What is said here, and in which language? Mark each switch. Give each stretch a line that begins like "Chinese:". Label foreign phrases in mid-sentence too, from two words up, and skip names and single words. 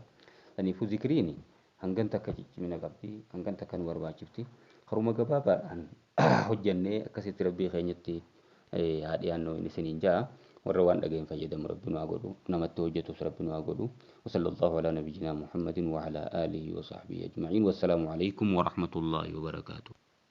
Oromo: Kanaafuu zikriin hangan takka ciccimina qabdi hangan takka nu barbaachifti haruma gabaabaadhaan hojjannee akkasitti rabbii keenyatti haadhiyaannoo inni isiniin ja'a warra waan dhageen fayyadamu rabbi nu haa godhu namatti hojjetus rabbi nu haa godhu.
Arabic: وصلى الله على نبينا محمد وعلى آله وصحبه أجمعين. والسلام عليكم ورحمة الله وبركاته.